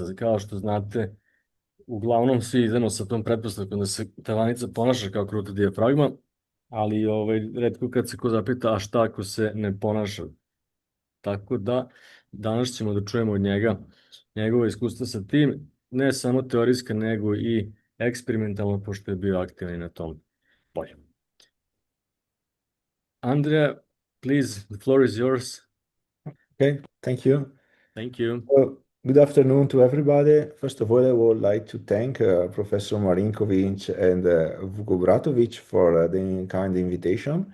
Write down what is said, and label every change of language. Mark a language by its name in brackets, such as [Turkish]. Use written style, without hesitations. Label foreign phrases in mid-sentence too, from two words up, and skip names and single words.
[Serbian] Kao što znate, uglavnom svi idemo sa tom pretpostavkom da se tavanica ponaša kao kruta diafragma, ali retko kad se ko zapita, a šta ako se ne ponaša. Tako da danas ćemo da čujemo od njega njegovo iskustvo sa tim, ne samo teorijska, nego i eksperimentalno, pošto je bio aktivan na tom polju. [English] Andrea, please, the floor is yours. Okay, thank you. Thank you. Well, good afternoon to everybody. First of all, I would like to thank Professor Marinkovic and Vuko Bratovic for the kind invitation.